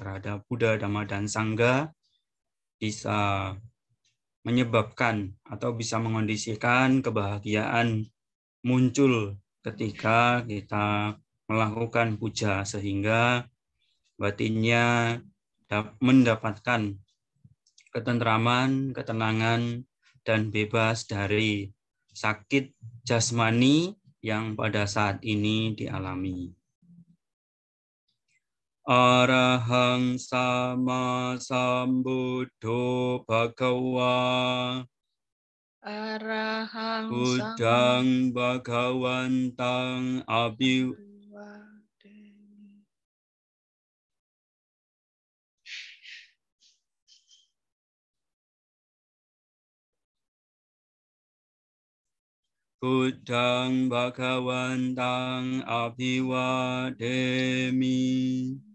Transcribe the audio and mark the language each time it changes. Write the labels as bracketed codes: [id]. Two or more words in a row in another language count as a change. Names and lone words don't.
[id] terhadap Buddha, Dhamma, dan Sangha, bisa menyebabkan atau bisa mengondisikan kebahagiaan muncul ketika kita melakukan puja, sehingga batinnya mendapatkan ketentraman, ketenangan, dan bebas dari sakit jasmani yang pada saat ini dialami. [pi] Arahang sama sambuddho bhagawa. Arahang Buddhang bhagawantang Buddhang bhagawantang abhiwademi.